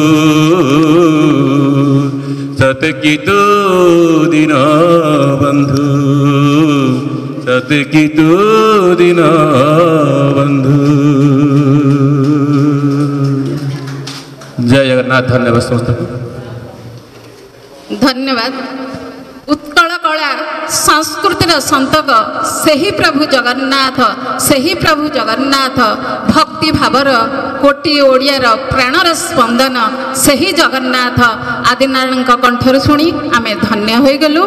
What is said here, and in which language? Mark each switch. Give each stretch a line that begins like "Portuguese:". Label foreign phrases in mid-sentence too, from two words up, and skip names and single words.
Odia: ସତକି ତୁ ଦୀନ ବନ୍ଧୁ ସତକି ତୁ ଦୀନ ବନ୍ଧୁ। ଜୟ ଜଗନ୍ନାଥ। ଧନ୍ୟବାଦ ସମସ୍ତ। ଧନ୍ୟବାଦ। ଉତ୍କଳ କଳା ସଂସ୍କୃତିର ସନ୍ତକ ସେହି ପ୍ରଭୁ ଜଗନ୍ନାଥ ସେହି ପ୍ରଭୁ ଜଗନ୍ନାଥ ଭକ୍ତି ଭାବର କୋଟି ଓଡ଼ିଆର ପ୍ରାଣର ସ୍ପନ୍ଦନ ସେହି ଜଗନ୍ନାଥ ଆଦିନାରାୟଣଙ୍କ କଣ୍ଠରୁ ଶୁଣି ଆମେ ଧନ୍ୟ ହୋଇଗଲୁ।